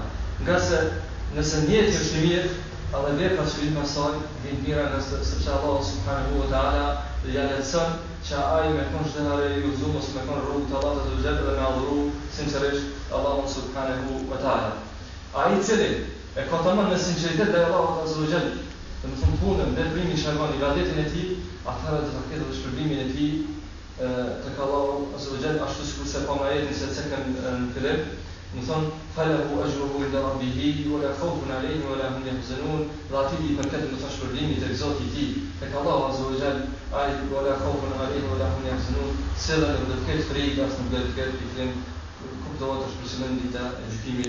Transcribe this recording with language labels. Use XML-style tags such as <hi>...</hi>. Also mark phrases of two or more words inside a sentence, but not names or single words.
<sq>Nga se nëse niyeti është I mirë, edhe veprat që vijnë pastaj vijnë mira, sepse Allahu</sq> <ar>سبحانه وتعالى</ar> <sq>ja lehtëson që ai me kon çdo herë I uzum ose me kon rrugë të Allahut</sq> <ar>عز وجل</ar> <sq>dhe me adhuru sinqerisht Allahu</sq> <ar>سبحانه وتعالى.</ar> <sq>Ai I cili e ka tamam me sinqeritet te Allahu</sq> <ar>عز وجل,</ar> <sq>do të thonë punën, veprimin e shërban ibadetin e tij, atëherë do të ketë edhe shpërblimin e tij tek Allahu</sq> <ar>عز وجل,</ar> <sq>ashtu sikur se pa ajetin se cekën në fillim, Më thonë,</sq> <ar>فله أجره عند ربه، ولا خوف عليهم ولا هم يحزنون,</ar> <sq>dhe ati i përket më thonë shpërbimi tek Zoti i tij, tek Allahu</sq> <ar>عز وجل,</ar> <sq>ai</sq> <ar>ولا خوف عليهم ولا هم يحزنون,</ar> <sq>se nuk do të ketë frikë as nuk do të ketë kuptohet është për dita e gjykimit.</sq>